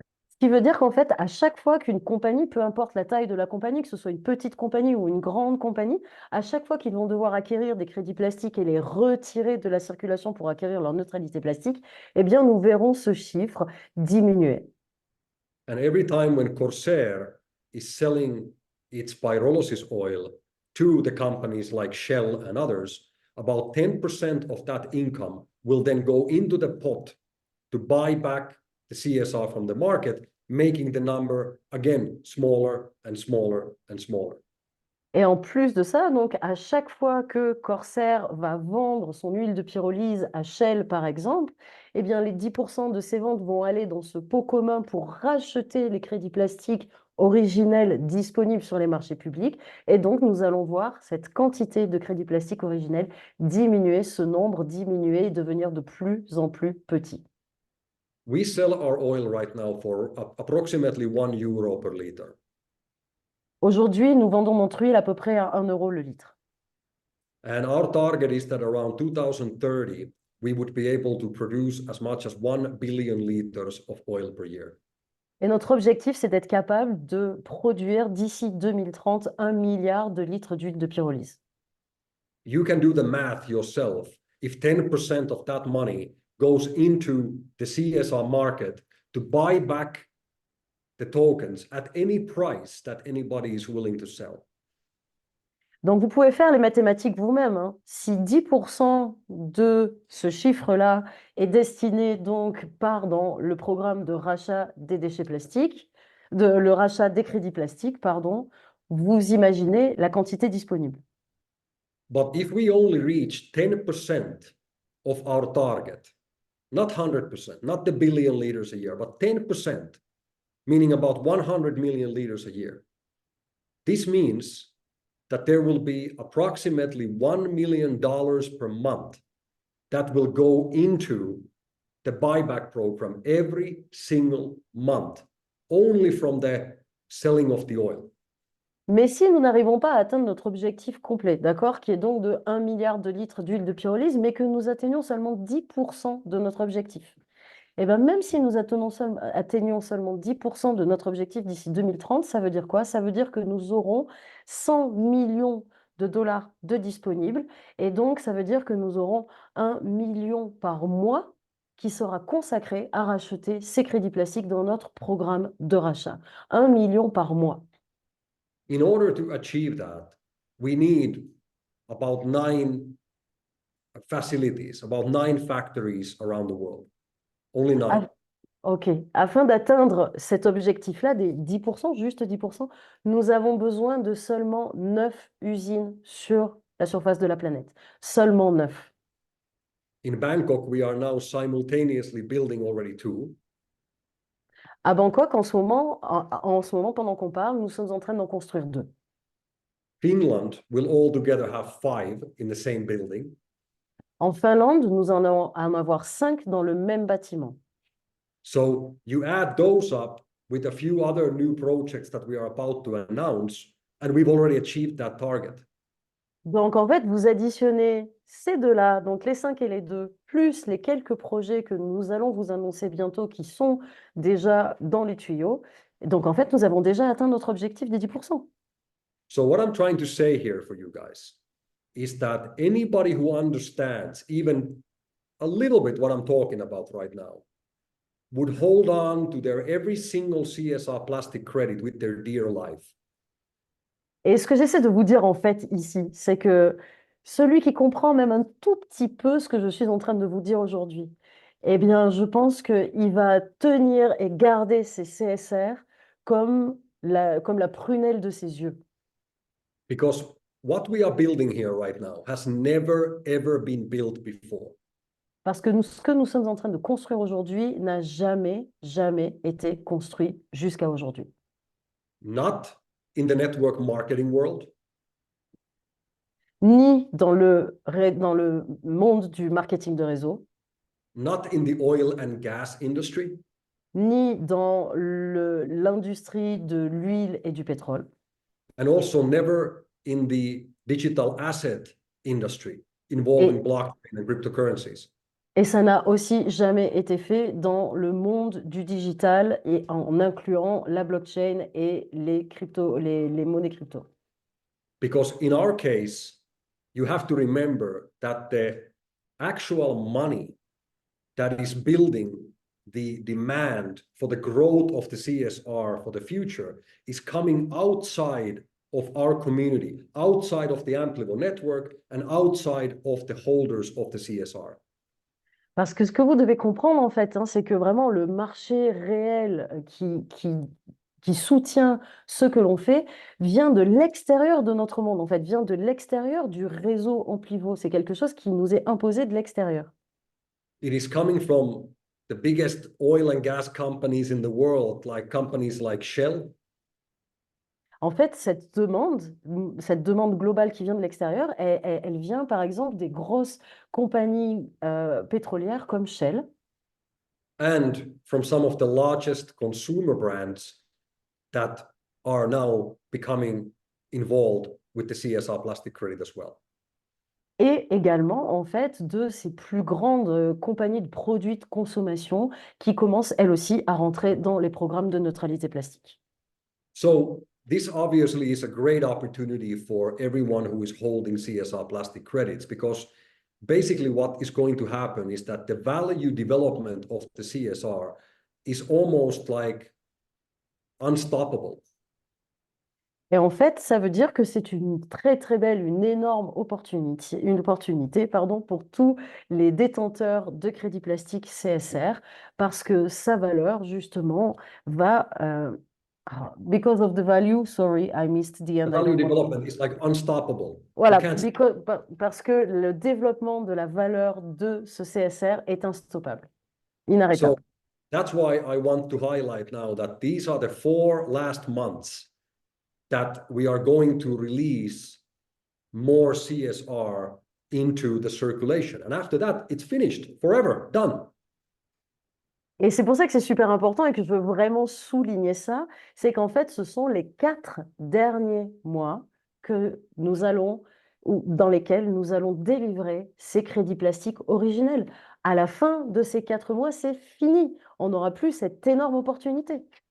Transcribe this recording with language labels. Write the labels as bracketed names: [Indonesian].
[French] Ce qui veut dire qu'en fait, à chaque fois qu'une compagnie, peu importe la taille de la compagnie, que ce soit une petite compagnie ou une grande compagnie, à chaque fois qu'ils vont devoir acquérir des crédits plastiques et les retirer de la circulation pour acquérir leur neutralité plastique, eh bien, nous verrons ce chiffre diminuer. [English] And every time when CORSAIR is selling its pyrolysis oil to the companies like Shell and others, about 10% of that income will then go into the pot to buy back the CSR from the market, making the number again smaller and smaller and smaller. [French] Et en plus de ça, donc, à chaque fois que Corsair va vendre son huile de pyrolyse à Shell, par exemple, eh bien, les 10% de ces ventes vont aller dans ce pot commun pour racheter les crédits plastiques originels disponibles sur les marchés publics. Et donc, nous allons voir cette quantité de crédits plastiques originels diminuer, ce nombre diminuer et devenir de plus en plus petit. [English] We sell our oil right now for approximately €1 per liter. [French] Aujourd'hui, nous vendons notre huile à peu près à 1 euro le litre. [English] And our target is that around 2030, we would be able to produce as much as 1 billion liters of oil per year. [French] Et notre objectif, c'est d'être capable de produire d'ici 2030 1 milliard de litres d'huile de pyrolyse. [English] You can do the math yourself. If 10% of that money goes into the CSR market to buy back the tokens at any price that anybody is willing to sell. [French] Donc, vous pouvez faire les mathématiques vous-même, hein. Si 10% de ce chiffre-là est destiné donc dans le programme de rachat des déchets plastiques, le rachat des crédits plastiques, pardon, vous imaginez la quantité disponible. [English] But if we only reach 10% of our target, not 100%, not the billion liters a year, but 10%, meaning about 100 million liters a year, this means that there will be approximately $1 million per month that will go into the buyback program every single month, only from the selling of the oil. [French] Mais si nous n'arrivons pas à atteindre notre objectif complet, d'accord, qui est donc de 1 milliard de litres d'huile de pyrolyse, mais que nous atteignons seulement 10% de notre objectif, et bien même si nous atteignons seulement 10% de notre objectif d'ici 2030, ça veut dire quoi? Ça veut dire que nous aurons 100 millions de dollars de disponibles, et donc ça veut dire que nous aurons 1 million par mois qui sera consacré à racheter ces crédits plastiques dans notre programme de rachat. 1 million par mois. [English] In order to achieve that, we need about 9 facilities, about 9 factories around the world. only 9. [French] Ah, ok. Afin d'atteindre cet objectif-là des 10%, juste 10%, nous avons besoin de seulement 9 usines sur la surface de la planète. Seulement 9. [English] In Bangkok, we are now simultaneously building already 2. [French] À Bangkok, en ce moment, pendant qu'on parle, nous sommes en train d'en construire 2. [English] Finland will all together have 5 in the same building. [French] En Finlande, nous en allons en avoir 5 dans le même bâtiment. [English] So you add those up with a few other new projects that we are about to announce, and we've already achieved that target. [French] Donc, en fait, vous additionnez ces deux-là, donc les 5 et les 2, plus les quelques projets que nous allons vous annoncer bientôt qui sont déjà dans les tuyaux. Donc, en fait, nous avons déjà atteint notre objectif des 10%. [English] So what I'm trying to say here for you guys is that anybody who understands even a little bit what I'm talking about right now would hold on to their every single CSR plastic credit with their dear life. [French] Et ce que j'essaie de vous dire, en fait, ici, c'est que celui qui comprend même un tout petit peu ce que je suis en train de vous dire aujourd'hui, eh bien, je pense qu'il va tenir et garder ses CSR comme la prunelle de ses yeux. [English] Because what we are building here right now has never, ever been built before. [French] Parce que ce que nous sommes en train de construire aujourd'hui n'a jamais, jamais été construit jusqu'à aujourd'hui. [English] Not in the network marketing world, [French] Ni dans le monde du marketing de réseau, [English] not in the oil and gas industry, [French] ni dans l'industrie de l'huile et du pétrole, [English] and also never in the digital asset industry involving blockchain and cryptocurrencies. [French] et ça n'a aussi jamais été fait dans le monde du digital et en incluant la blockchain et les monnaies crypto. [English] Because in our case, you have to remember that the actual money that is building the demand for the growth of the CSR for the future is coming outside of our community, outside of the Amplivo network, and outside of the holders of the CSR. [French] Parce que ce que vous devez comprendre, en fait, c'est que vraiment le marché réel qui soutient ce que l'on fait vient de l'extérieur de notre monde, en fait, vient de l'extérieur du réseau Amplivo. C'est quelque chose qui nous est imposé de l'extérieur. [English] It is coming from the biggest oil and gas companies in the world, like companies like Shell. [French] En fait, cette demande globale qui vient de l'extérieur, elle vient par exemple des grosses compagnies pétrolières comme Shell [English] And from some of the largest consumer brands that are now becoming involved with the CSR plastic credit as well. [French] et également en fait de ces plus grandes compagnies de produits de consommation qui commencent elles aussi à rentrer dans les programmes de neutralité plastique. [English] So this obviously is a great opportunity for everyone who is holding CSR plastic credits, because basically what is going to happen is that the value development of the CSR is almost like unstoppable. [French] Et en fait, ça veut dire que c'est une très très belle, une énorme opportunité, pour tous les détenteurs de crédits plastiques CSR, parce que sa valeur, justement, va... [English] because of the value, sorry, I missed the end. The value development is like unstoppable. [French] Voilà, [English] You can't [French] parce que le développement de la valeur de ce CSR est instoppable, inarrêtable. [English] So that's why I want to highlight now that these are the 4 last months that we are going to release more CSR into the circulation. And after that, it's finished, forever, done. [French] Et c'est pour ça que c'est super important et que je veux vraiment souligner ça, c'est qu'en fait, ce sont les 4 derniers mois que nous allons, ou dans lesquels nous allons délivrer ces crédits plastiques originels. À la fin de ces 4 mois, c'est fini. On n'aura plus cette énorme opportunité.